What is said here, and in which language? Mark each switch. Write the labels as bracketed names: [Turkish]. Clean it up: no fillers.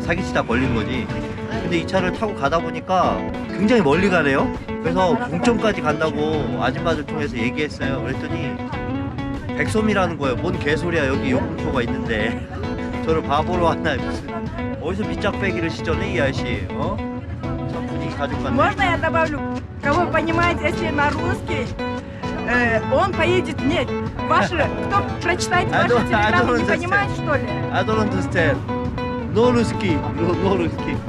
[Korean] 사기치다 걸린 거지. 근데 이 차를 타고 가다 보니까 굉장히 멀리 가네요. 그래서 공점까지 간다고 아줌마들 통해서 얘기했어요. 그랬더니 백솜이라는 거예요. 뭔 개소리야, 여기 요금표가 있는데. 저를 바보로 하나, 무슨 어디서 밑짝배기를 시전해 이 아저씨. 참 분위기 가족 같네. [Russian] Можно я добавлю? Кого понимает, если на русский, он поедет. Нет, ваши, кто прочитает ваши телеграммы, не понимает, что ли? [English] I don't understand. [Russian] No русский, no русский.